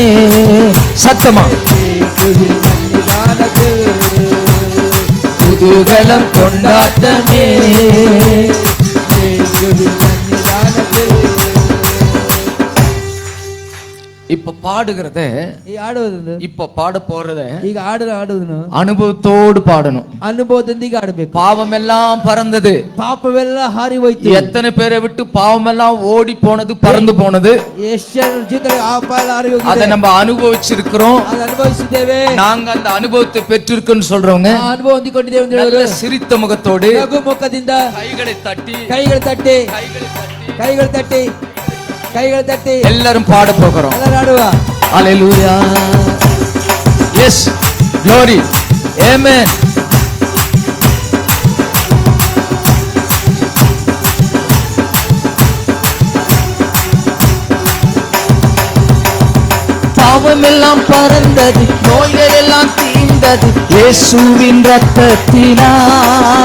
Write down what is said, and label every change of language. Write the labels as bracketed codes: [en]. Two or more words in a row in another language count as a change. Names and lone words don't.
[ta] சத்தமா இயேசுவின் சன்னிதானத்தில் குதூகலம் கொண்டாட்டமே. இயேசுவின் சன்னிதானத்தில். இப்ப பாடுகிறத, [kn] ಈ ಆಡುವುದನ್ನು, [ta] இப்ப பாட போறத [kn] ಈಗ ಆಡುವುದನ್ನು [ta] அனுபவத்தோடு பாடணும். [kn] ಅನುಭವದೊಂದಿಗೆ ಆಡಬೇಕು. [ta] பாவமெல்லாம் பறந்தது. [kn] ಪಾಪವೆಲ್ಲ ಹಾರಿ ಹೋಯ್ತು. [ta] எத்தனை பேரை விட்டு பாவமெல்லாம் ஓடி போனது, பறந்து போனது. [kn] ಎಷ್ಟು ಜೀವಿತ ಆ ಪಾಪ ಹಾರಿ ಹೋಗಿದೆ. [ta] அதை நம்ம அனுபவிச்சிருக்கிறோம். [kn] ಅದು ಅನುಭವಿಸಿದ್ದೇವೆ. [ta] நாங்க அந்த ಅನುಭವத்தை பெற்றிருக்கோன்னு சொல்றவங்க [kn] ಆ ಅನುಭವ ಹೊಂದಿಕೊಂಡಿದ್ದೇವೆ ಅಂತ [ta] நல்ல [kn] ಹೇಳೋರು [ta] சிரித்த முகத்தோடு [kn] ನಗು ಮುಖದಿಂದ [ta] கைகளை தட்டி [kn] ಕೈಗಳು ತಟ್ಟಿ ಕೈಗಳು ತಟ್ಟಿ ಕೈಗಳು ತಟ್ಟಿ [ta] எல்லாரும் பாட போகிறோம். [kn] ಎಲ್ಲರೂ ಆಡುವ. [en] Hallelujah. Yes. Glory. Amen. [ta] பாவமெல்லாம் பறந்தது, நோய்கள் எல்லாம் தீர்ந்தது இயேசுவின் ரத்தத்தினால்.